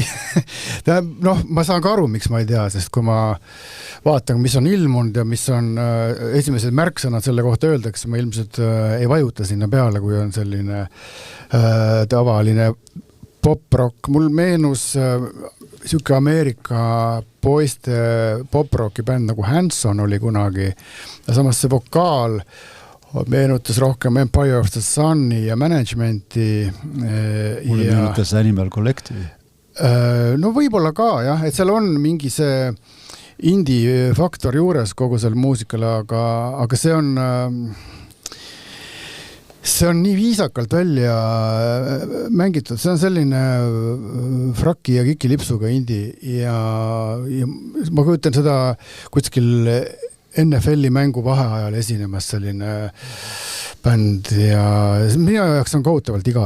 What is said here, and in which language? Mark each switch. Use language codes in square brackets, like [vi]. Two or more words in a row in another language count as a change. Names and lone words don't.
[et] Noh, ma saan ka aru, miks ma ei tea, sest kui ma vaatan, mis on ilmunud ja mis on esimesed märksõnad selle kohta öeldakse, ma ilmselt ei vajuta sinna peale, kui on selline tavaline pop-rock. Mul meenus siuke Ameerika poiste pop-rocki bänd nagu Hanson oli kunagi. Ja samas see vokaal meenutas rohkem Empire of the Sun'i ja Managementi. Mulle meenutas Animal Collective. No võib-olla ka, jah, et seal on mingi see indie faktor juures kogu seal muusikale, aga see on nii viisakalt välja mängitud, see on selline fraki ja kikilipsuga indie ja ma kujutan seda kuskil NFL-i mängu vaheajal esinemas selline bänd ja minu jaoks on kohutavalt igav.